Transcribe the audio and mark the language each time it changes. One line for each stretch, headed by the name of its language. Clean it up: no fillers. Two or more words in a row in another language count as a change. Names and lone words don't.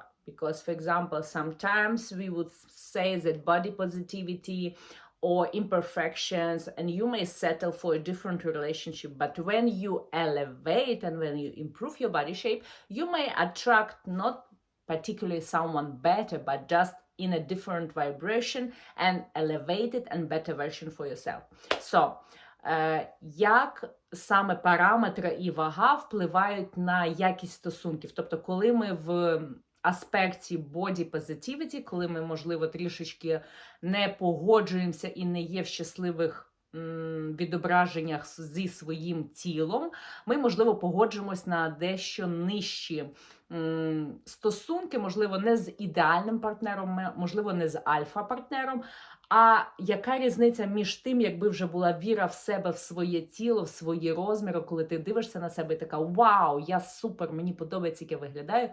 English: Because, for example, sometimes we would say that body positivity or imperfections, and you may settle for a different relationship, but when you elevate and when you improve your body shape, you may attract not particularly someone better, but just in a different vibration and elevated and better version for yourself. So,
Ukrainian: як саме параметри і вага впливають на якість стосунків? Тобто, коли ми в аспекті
English: body positivity,
Ukrainian: коли ми, можливо, трішечки не погоджуємося і не є в щасливих відображеннях зі своїм тілом, ми, можливо, погоджуємось на дещо нижчі стосунки, можливо, не з ідеальним партнером, можливо, не з альфа-партнером, а яка різниця між тим, якби вже була віра в себе, в своє тіло, в свої розміри, коли ти дивишся на себе і така, вау, я супер, мені подобається, як я виглядаю.